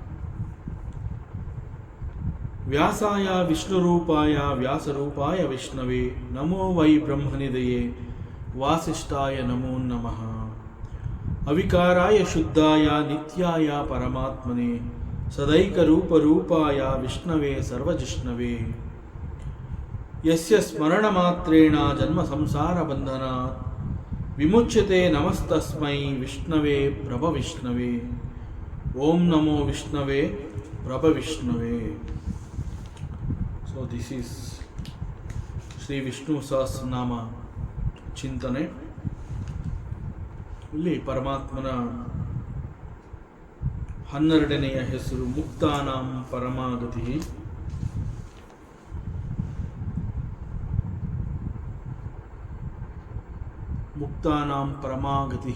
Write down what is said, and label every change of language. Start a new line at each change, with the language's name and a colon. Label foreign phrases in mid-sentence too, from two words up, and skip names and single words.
Sanskrit: ವ್ಯಾಸಾಯ ವಿಷ್ಣುರೂಪಾಯ ವ್ಯಾಸರೂಪಾಯ ವಿಷ್ಣವೇ ನಮೋ ವೈ ಬ್ರಹ್ಮನಿದಯೇ ವಾಸಿಷ್ಠಾಯ ನಮೋ ನಮಃ. ಅವಿಕಾರಾಯ ಶುದ್ಧಾಯ ನಿತ್ಯಾಯ ಪರಮಾತ್ಮನೇ ಸದೈಕರೂಪರೂಪಾಯ ವಿಷ್ಣವೇ ಸರ್ವಜಿಷ್ಣವೇ. ಯಸ್ಯ ಸ್ಮರಣಮಾತ್ರೇಣ ಜನ್ಮ ಸಂಸಾರ ಬಂಧನಾತ್ ವಿಮುಚ್ಯತೆ ನಮಸ್ತಸ್ಮೈ ವಿಷ್ಣವೇ ಪ್ರಭವಿಷ್ಣವೇ. ಓಂ ನಮೋ ವಿಷ್ಣವೇ ಪ್ರಭವಿಷ್ಣವೇ.
English: So this is
Kannada: ಶ್ರೀ ವಿಷ್ಣು ಸಹಸ್ರನಾಮ ಚಿಂತನೆ. ಇಲ್ಲಿ ಪರಮಾತ್ಮನ 12ನೆಯ ಹೆಸರು
Sanskrit: ಮುಕ್ತಾನಾಂ ಪರಮಾಗತಿ. ಮುಕ್ತಾನಾಂ ಪರಮಾಗತಿ.